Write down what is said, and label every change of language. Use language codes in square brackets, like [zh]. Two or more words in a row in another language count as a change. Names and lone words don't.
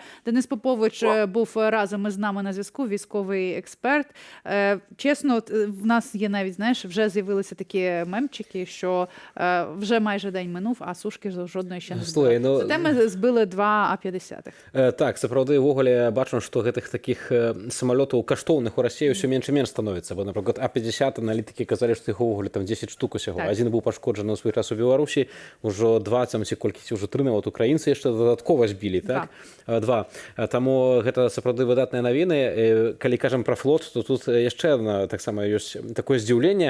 [uk] Денис Попович був разом із нами на зв'язку, військовий експерт. Чесно, в нас є навіть, вже з'явилися такі мемчики, що вже майже день минув, а сушки жодної ще не збили. Зате ми збили 2 А-50. Так, [be] сапраўды, увогуле бачым, што гэтых такіх самалётаў каштоўных у Расіі ўсё менш і менш становіцца. Бо, напрыклад, А-50 аналітыкі казалі, што іх увогуле там 10 штук усяго. Так. Один быў пашкоджаны ў свой час у Беларусі, ўжо 20 ці колькі ўжо 3 нават украінцы яшчэ дадаткова збілі, так? 2. Таму гэта сапраўды выдатныя навіны. Калі кажам пра флот, то тут яшчэ таксама ёсць такое здзіўленне.